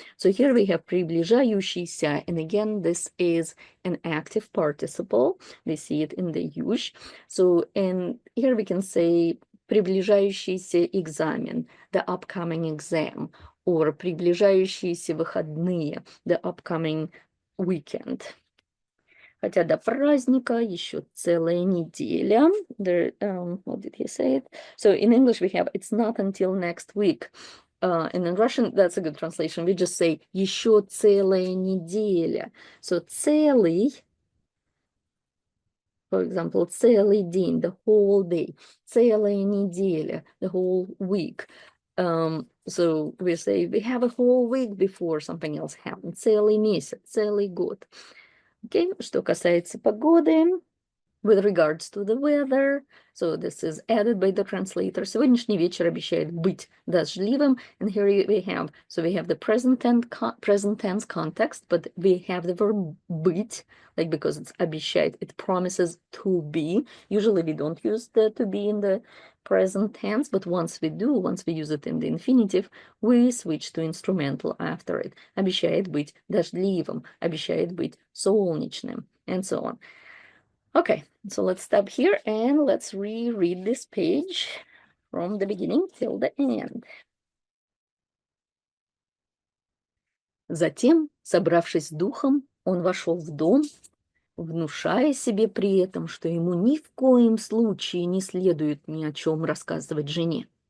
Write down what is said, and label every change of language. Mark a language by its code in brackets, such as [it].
[en] So here we have приближающийся, and again, this is an active participle. We see it in the use. So, and here we can say приближающийся экзамен, the upcoming exam, or приближающиеся выходные, the upcoming weekend. [ru] Хотя до праздника еще целая неделя. [en] There, what did he say it? So in English we have it's not until next week. And in Russian, that's a good translation. We just say еще целая неделя. So целый, for example, целый день, the whole day. Целая неделя, the whole week. So we say we have a whole week before something else happens. [ru] Целый месяц, целый год. [en] Okay, что касается погоды, with regards to the weather, so this is added by the translator. [ru] Сегодняшний вечер обещает быть дождливым. [en] And here we have, so we have the present tense context, but we have the verb быть, like because it's обещает, it promises to be. Usually we don't use the to be in the present tense, but once we do, once we use it in the infinitive, we switch to instrumental after it. [ru] Обещает быть дождливым, обещает быть солнечным, and so on. [en] Okay, so let's stop here and let's reread this page from the beginning till the end. [ru] Затем, собравшись с духом, он вошел в дом, внушая себе при этом, что ему ни в коем случае не следует ни о чем рассказывать жене.